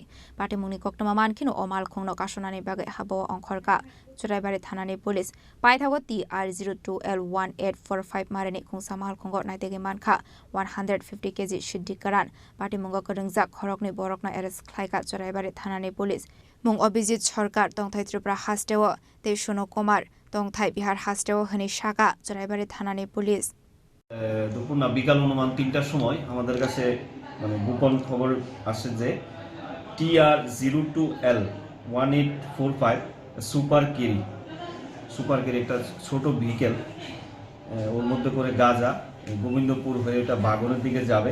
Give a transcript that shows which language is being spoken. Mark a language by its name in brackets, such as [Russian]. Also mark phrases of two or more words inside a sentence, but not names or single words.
[Kok Borok] पाटिमुंनि कक्टमा मानखिनो अमाल खुंनो कासनानि बागै हाबो अंखरका सरायबारि थानानि पुलिस पाइथागो TR02L1845 मारनि खुंसा मालखंगो नाइतेगै मानखा 150 केजि सिद्धि करान पाटिमुंगो करंजा खरकनि बरकना एरेस्ट खालायका सरायबारि थानानि पुलिस मुं अभिजित सरकार तंथाय त्रिपुरा हास्टेव तेसुनो कुमार तंथाय बिहार हास्टेव हनि साका सरायबारि थानानि पुलिस [Bangla] দুপুর না বিকাল অনুমান 3টার সময় আমাদের কাছে মানে গোপন খবর আসে যে TR02L1845 সুপার কেরি একটা ছোট ভেহিকেল ওর মধ্যে করে গাঁজা গোবিন্দপুর হয়ে এটা বাগনের দিকে যাবে।